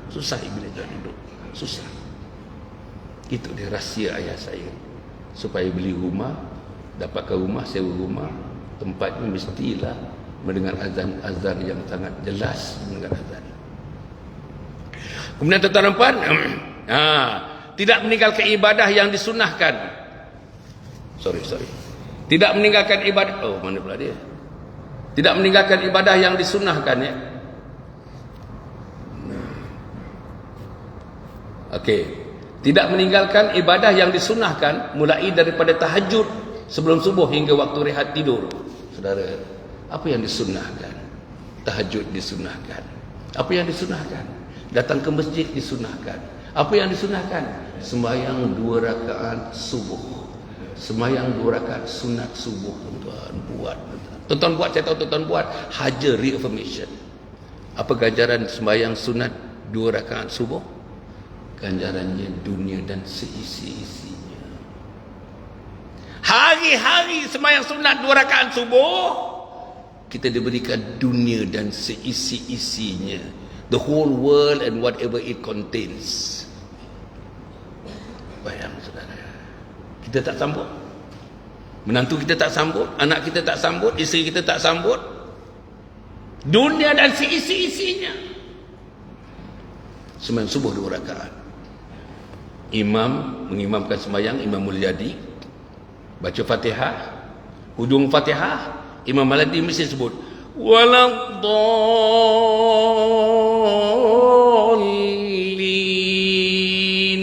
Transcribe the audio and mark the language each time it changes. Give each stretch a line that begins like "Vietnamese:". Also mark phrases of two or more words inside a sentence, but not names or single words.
Malay: Susah iblis nak duduk, susah. Itu dia rahsia ayah saya. Supaya beli rumah, dapatkan rumah, sewa rumah, tempatnya mestilah mendengar azan yang sangat jelas, mendengar azan. Kemudian tuan-tuan dan puan, tidak meninggalkan ibadah yang disunahkan. Sorry. Tidak meninggalkan ibadah. Oh, mana pula dia? Tidak meninggalkan ibadah yang disunahkan, ya. Okey. Tidak meninggalkan ibadah yang disunahkan mulai daripada tahajud sebelum subuh hingga waktu rehat tidur. Saudara, apa yang disunahkan? Tahajud disunahkan. Apa yang disunahkan? Datang ke masjid disunahkan. Apa yang disunahkan? Sembahyang 2 rakaat subuh. Sembahyang 2 rakaat sunat subuh, tuan-tuan buat. Tuan-tuan buat, saya tahu tuan-tuan buat. Haja reaffirmation. Apa ganjaran sembahyang sunat 2 rakaat subuh? Ganjarannya dunia dan seisi-isinya. Hari-hari sembahyang sunat 2 rakaat subuh, kita diberikan dunia dan seisi-isinya.
English: The whole world and whatever it contains.
Malay: Bayang saudara, kita tak sambut. Menantu kita tak sambut, anak kita tak sambut, isteri kita tak sambut. Dunia dan seisi-isinya. Sembahyang subuh 2 rakaat. Imam mengimamkan sembahyang, Imam Mulyadi baca Fatihah, hujung Fatihah Imam Mulyadi mesti sebut waladdallin.